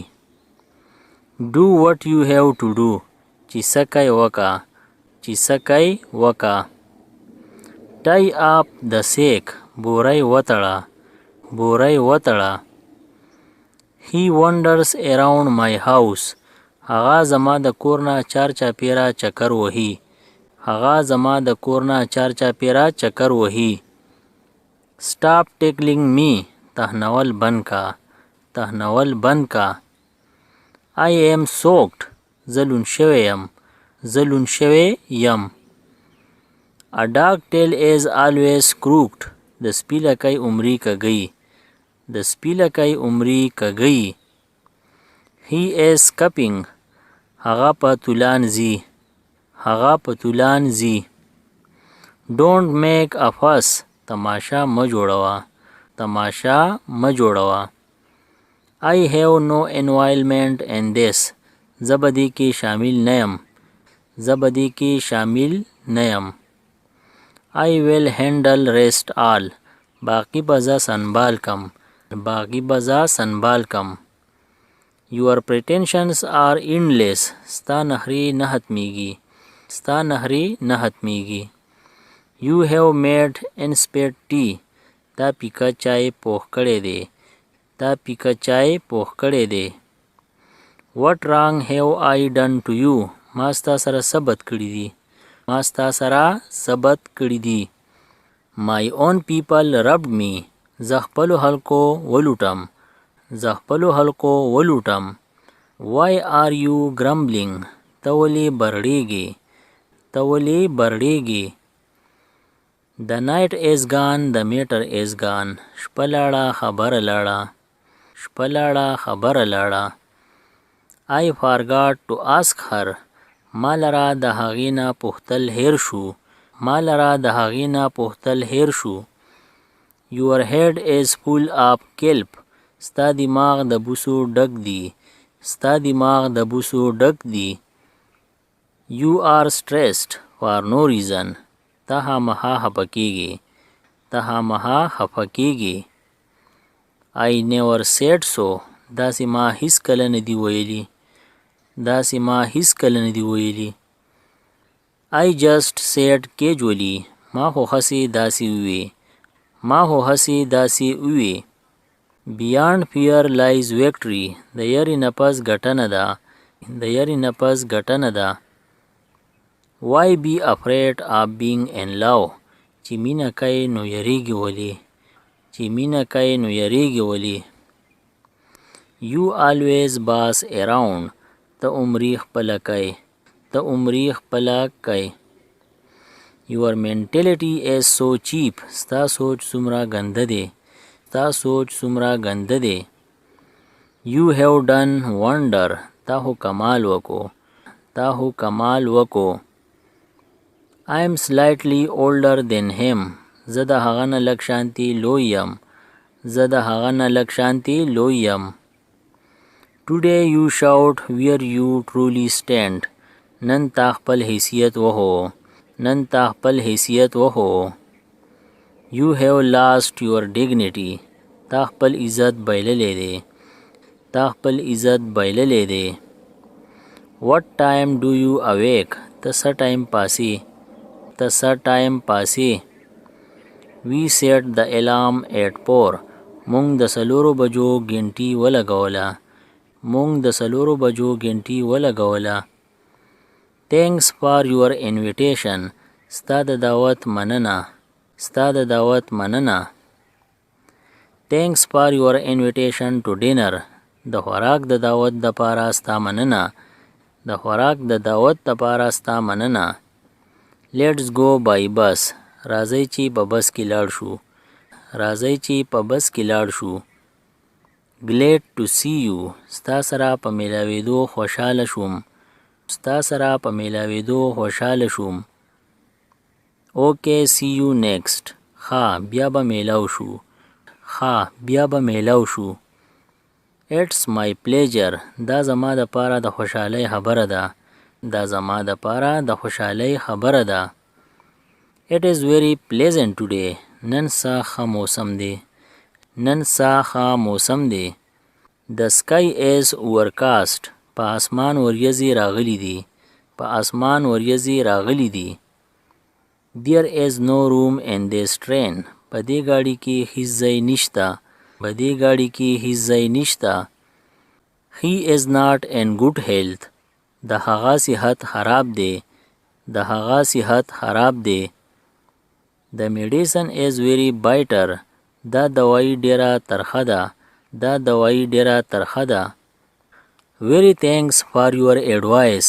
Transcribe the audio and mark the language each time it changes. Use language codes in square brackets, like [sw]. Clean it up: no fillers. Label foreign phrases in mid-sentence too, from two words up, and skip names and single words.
[en] Do what you have to do. [ps] چې څه کوې وکړه. چې څه کوې وکړه. [en] Tie up the sack. [ps] بوری وتړه. بوری وتړه. [en] He wanders around my house. [ps] هغه زما د کور نه چار چاپېره چکر وهي. هغه زما د کور نه چار چاپېره چکر وهي. [en] Stop tickling me. [ps] تهنول بند کا. تهنول بند کا. [en] I am soaked. [ps] زه لوند شوی یم. زه لوند شوی یم. [en] A dog tail is always crooked. [ps] د سپي لکۍ عمري کږی. د سپي لکۍ عمري کږی. [en] He is scupping. [ps] هغه په طولان ځي. هغه په طولان ځي. [en] Don't make a fuss. [ps] تماشا مه جوړوه. تماشا مه جوړوه. [en] I have no involvement in this. [ps] زه به دې کې شامل نه یم. زه به دې کې شامل نه یم. [en] I will handle rest all. [ps] باقی به زه سنبال کم. باقی به زه سنبال کم. [en] Your pretensions are endless. [ps] ستا نخرې نه ختمیږي. ستا نخرې نه ختمیږي. [en] You have made insipid tea. [ps] تا پیکه چای پوخ کړی دی. تا پیکه چای پوخ کړی دی. [en] What wrong have I done to you? [ps] ما ستا سره څه بد کړي دي. ما ستا سره څه بد کړي دي. [en] My own people robbed me. [ps] زه خپلو خلکو ولوټم. زه خپلو خلکو ولوټم. [en] Why are you grumbling? [ps] ته ولې برړېږې. ته ولې برړېږې. [en] The night is gone, the matter is gone. [ps] شپه لاړه خبره لاړه. شپه لاړه خبره لاړه. [en] I forgot to ask her. [ps] ما لره د هغې نه پوښتل هیر شو. ما لره د هغې نه پوښتل هیر شو. [en] Your head is full of kelp. [ps] ستا دماغ د بوسو ډک دی. ستا دماغ د بوسو ډک دی. [en] You are stressed for no reason. [ps] ته خامخا خفه کېږې. ته خامخا خفه کېږې. [en] I never said so. [ps] داسې ما هیڅکله نه دي ویلي. داسې ما هیڅکله نه دي ویلي. [en] I just said casually. [ps] ما خو هسې داسې ووې. ما خو هسې داسې ووې. [en] Beyond fear lies victory. [ps] د یرې نه پس ګټنه ده. د یرې نه پس ګټنه ده. [en] Why be afraid of being in love? [ps] چې مینه کوي نو یریږي ولې. چې مینه کوي نو یریږي ولې. [en] You always boss around. [ps] ته عمري خپله کوي. ته عمري خپله کوي. [en] Your mentality is so cheap. [ps] ستا سوچ څومره ګنده دی. ستا سوچ څومره ګنده دی. [en] You have done wonder. [ps] تا خو کمال وکړو. تا خو کمال وکړو. [en] I am slightly older than him. [ps] زه د هغه نه لږ شانتي لوی یم. زه د هغه نه لږ شانتي لوی یم. [en] Today you shout where you truly stand. [ps] نن تا خپل حیثیت وهو. نن تا خپل حیثیت وهو. [en] You have lost your dignity. [ps] تا خپل عزت بایللی دی. تا خپل عزت بایللی دی. [en] What time do you awake? [ps] ته څه ټایم پاسې. ته څه ټایم پاسې. [en] We set the alarm at 4. [ps] مونږ د 4 بجو ګنټي ولګوله. مونږ د 4 بجو ګنټي ولګوله. [en] Thanks for your invitation. [ps] ستا د دعوت مننه. ستا د دعوت مننه. [en] Thanks for your invitation to dinner. [ps] د خوراک د دعوت دپاره ستا مننه. د خوراک د دعوت دپاره ستا مننه. [en] Let's go by bus. [ps] راځئ چې په بس کې لاړ شو. راځئ چې په بس کې لاړ شو. [en] Glad to see you. [ps] ستا سره په میلاوېدو خوشحاله شوم. ستا سره په میلاوېدو خوشحاله شوم. [en] Okay, see you next. [ps] ښه بیا به میلاو شو. ښه بیا به میلاو شو. [en] It's my pleasure. [ps] دا زما دپاره د خوشحالۍ خبره ده. دا زما دپاره د خوشحالۍ خبره ده. [en] It is very pleasant today. [ps] نن څه ښه موسم دی. نن څه ښه موسم دی. [en] The sky is overcast. [ps] په اسمان وریځې راغلي دي. په اسمان وریځې راغلي دي. [en] There is no room in this train. [ps] په دې ګاډي کې هیڅ ځای نشته. په دې ګاډي کې هیڅ ځای نشته. [en] He is not in good health. [ps] د هغه صحت خراب دی. د هغه صحت خراب دی. [en] The medicine is very bitter. [ps] دا دوايي ډیره ترخه ده. دا دوايي ډیره ترخه ده. [en] Very thanks for your advice.